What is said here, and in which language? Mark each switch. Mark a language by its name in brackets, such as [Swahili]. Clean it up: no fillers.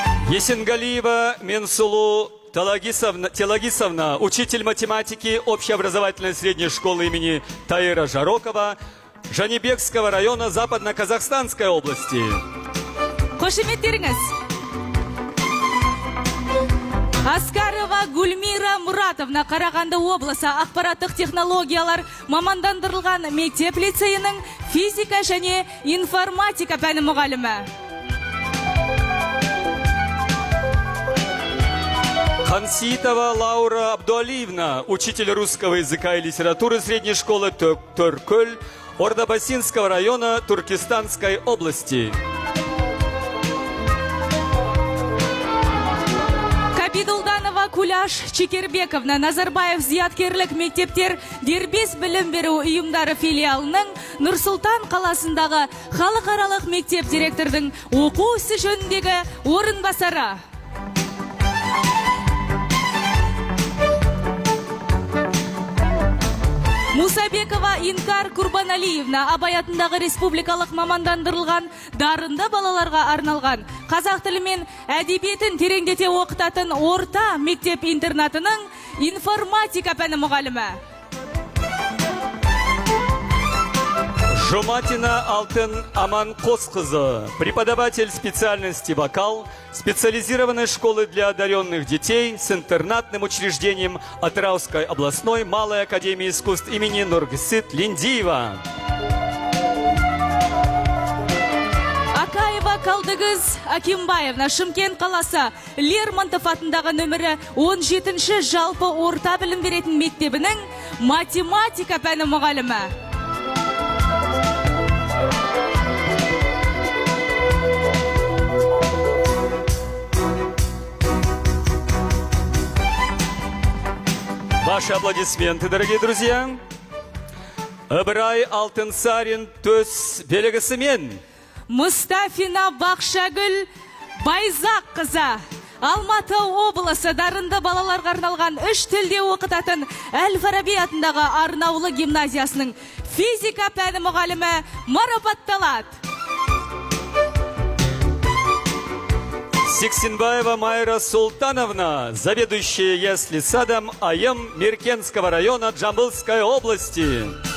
[Russian] Есенгалиева Менсулу Телагисовна, учитель математики общеобразовательной средней школы имени Таира Жарокова, Жанибекского района Западно-Казахстанской области. [Kazakh] Қошеметтеріңіз. Аскарова Гульмира Муратовна, Қарағанды облысы ақпараттық технологиялар мамандандырылған мектеп лицейінің физика және информатика пәні мұғалімі. [Russian] Ханситова Лаура Абдуалиевна, учитель русского языка и литературы средней школы Төркөл Ордабасинского района Туркестанской области. [Kazakh] Капидулданова Куляш Чекербековна, Назарбаев зияткерлік мектептер дербес білім беру ұйымдары филиалының Нұр-Сұлтан қаласындағы халықаралық мектеп директордың оқу ісі жөніндегі орынбасары. Мусабекова Инкар Курбаналиевна Абай атындағы республикалық мамандандырылған дарынды балаларға арналған қазақ тілі мен әдебиетін тереңдете оқытатын орта мектеп интернатының информатика пәні мұғалімі. [Russian] Жуматина Алтын Аман Қосқызы, преподаватель специальности вокал, специализированной школы для одаренных детей с интернатным учреждением Атырауской областной малой академии искусств имени Нургисит Линдиева. [Kazakh] Акаева Калдыгыз Акимбаевна Шымкент қаласы Лермонтов атындағы нөмірі 17-ші жалпы орта білім беретін мектебінің математика пәні мұғалімі. [Russian] Ваши аплодисменты, дорогие друзья. [Kazakh] Ыбырай Алтынсарин төс белгісімен. Мұстафина Бақшагүл Байзақ қызы. Алматы облысы дарынды балаларға арналған 3 тілде оқытатын Әл-Фараби атындағы Арнаулы гимназиясының физика пәні мұғалімі марапатталады. [Russian] Сексенбаева Майра Султановна, заведующая ясли садом АЕМ Меркенского района Джамбылской области.